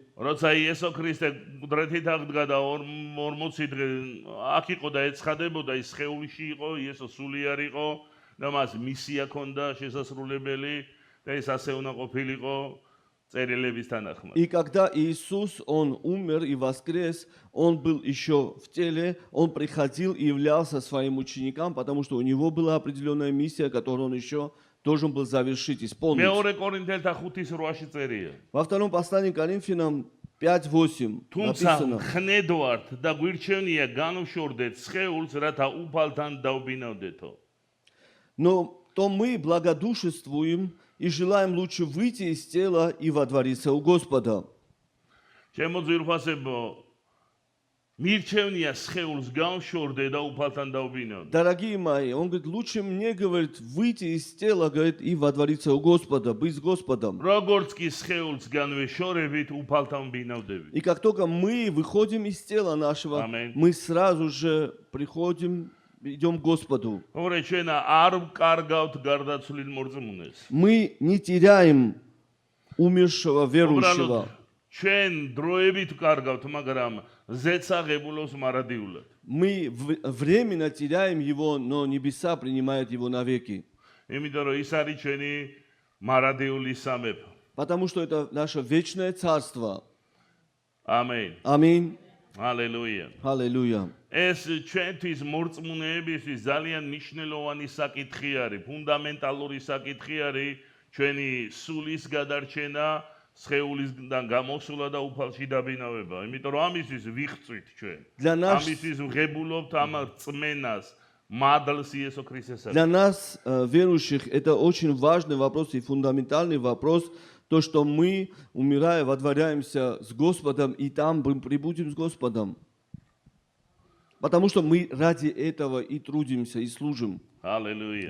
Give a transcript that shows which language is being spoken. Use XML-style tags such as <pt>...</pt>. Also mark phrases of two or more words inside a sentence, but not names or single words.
<ka>როცა იესო ქრისტე მკვდრეთით აღდგა და 40 დღე აქ იყო და ეცხადებოდა, ის სხეულში იყო, იესო სულიარ იყო და მას მისია ჰქონდა შესასრულებელი და ეს ასე უნდა ყოფილიყო წერილების თანახმად.</ka> <ru>И когда Иисус, он умер и воскрес, он был еще в теле, он приходил и являлся своим ученикам, потому что у него была определенная миссия, которую он еще должен был завершить, исполнить.</ru> <ka>მეორე კორინთელთა 5:8-ში წერია.</ka> <ru>Во втором послании к Коринфянам 5:8</ru> <ka>თუმცა</ka> <ru>написано:</ru> <ka>ხნედვართ და გვირჩევნია განვშორდეთ სხეულს, რათა უფალთან დავბინავდეთო.</ka> <ru>Но то мы благодушествуем и желаем лучше выйти из тела и водвориться у Господа.</ru> <ka>ჩემო ძვირფასებო, მირჩევნია სხეულს განვშორდე და უფალთან დავბინავდე.</ka> <ru>Дорогие мои, он говорит, лучше мне, говорит, выйти из тела, говорит, и водвориться у Господа, быть с Господом.</ru> <ka>როგორც კი სხეულს განვეშორებით, უფალთან ვბინავდებით.</ka> <ru>И как только мы выходим из тела нашего, Аминь. мы сразу же приходим, идем к Господу.</ru> <ka>ოღონდ ჩვენ არ კარგავთ გარდაცვლილ მორწმუნეს.</ka> <ru>Мы не теряем умершего</ru> <ka>უბრალოდ</ka> <ru>верующего.</ru> <ka>ჩვენ დროებით კარგავთ, მაგრამ ზეცაღებულოს მარადიულად.</ka> <ru>Мы временно теряем его, но небеса принимают его навеки.</ru> <ka>იმიტომ რომ ის არის ჩვენი მარადიული სამეფო.</ka> <ru>Потому что это наше вечное царство.</ru> <ka>ამენ.</ka> <ru>Аминь.</ru> <ka>ჰალელუია.</ka> <ru>Аллилуйя.</ru> <ka>ეს ჩვენთვის მორწმუნეებისთვის ძალიან მნიშვნელოვანი საკითხი არის, ფუნდამენტალური საკითხი არის ჩვენი სულის გადარჩენა, სხეულისგან გამოსულა და უფალში დაბინავება. იმიტომ რომ ამისთვის ვიღწვით ჩვენ.</ka> <ru>Для нас,</ru> <ka>ამისთვის ვღებულობთ ამ რწმენას, მადლს იესო ქრისტესთან.</ka> <ru>для нас, верующих, это очень важный вопрос и фундаментальный вопрос, то, что мы, умирая, водворяемся с Господом, и там прибудем с Господом. Потому что мы ради этого и трудимся, и служим.</ru> <ka>ჰალელუია.</ka>